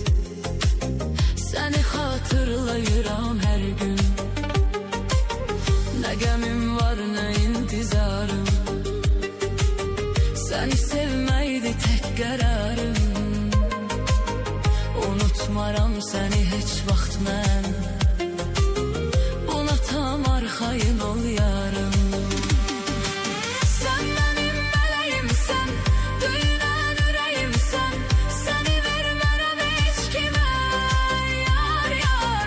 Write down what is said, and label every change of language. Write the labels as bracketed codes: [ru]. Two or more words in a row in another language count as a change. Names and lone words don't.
[az] Seni hatırlayıram her gün. [tr] Ne gemim var ne intizarım. Seni sevmeydi tek kararım. [az] Unutmaram seni heç vaxt mən. Buna tam arxayın ol yarım. [tr] Sen benim meleğimsen, [az] döyünən ürəyimsən. Seni vermərəm heç kimə, yar yar.